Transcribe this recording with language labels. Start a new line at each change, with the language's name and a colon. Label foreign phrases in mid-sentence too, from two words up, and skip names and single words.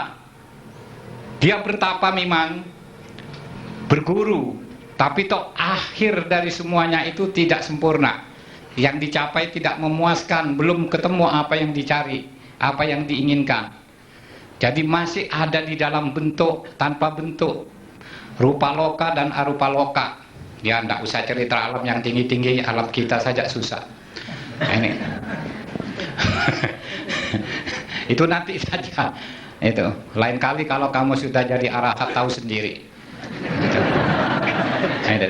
Indonesian: Dia bertapa memang, berguru, tapi toh akhir dari semuanya itu tidak sempurna. Yang dicapai tidak memuaskan, belum ketemu apa yang dicari, apa yang diinginkan. Jadi masih ada di dalam bentuk, tanpa bentuk,
Pali: rupa loka dan arupa loka.
Indonesian: Ya tidak usah cerita alam yang tinggi-tinggi, alam kita saja susah. Nah, ini itu nanti saja. Itu lain kali kalau kamu sudah jadi arahat, tahu sendiri. Nah, itu.